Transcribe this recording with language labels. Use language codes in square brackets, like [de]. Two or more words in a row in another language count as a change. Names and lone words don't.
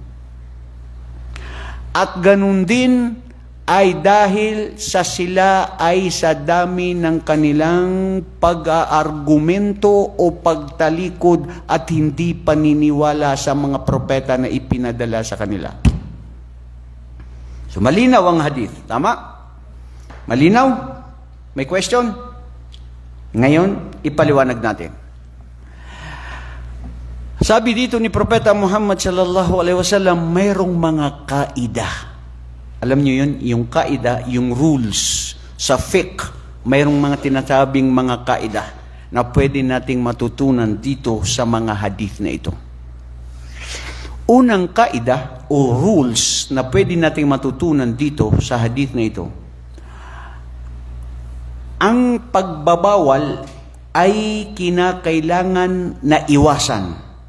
[tl] At ganun din ay dahil sa sila ay sa dami ng kanilang pag-aargumento o pagtalikod at hindi paniniwala sa mga propeta na ipinadala sa kanila. So malinaw ang hadith. Tama? Malinaw? May question? Ngayon, ipaliwanag natin. Sabi dito ni Propeta Muhammad [ar] صلى الله عليه وسلم, [tl] mayroong mga kaida. Alam niyo yun? Yung kaida, yung rules sa fiqh, mayroong mga tinatawing mga kaida na pwede nating matutunan dito sa mga hadith na ito. Unang kaida o rules na pwede nating matutunan dito sa hadith na ito, ang pagbabawal ay kinakailangan na iwasan.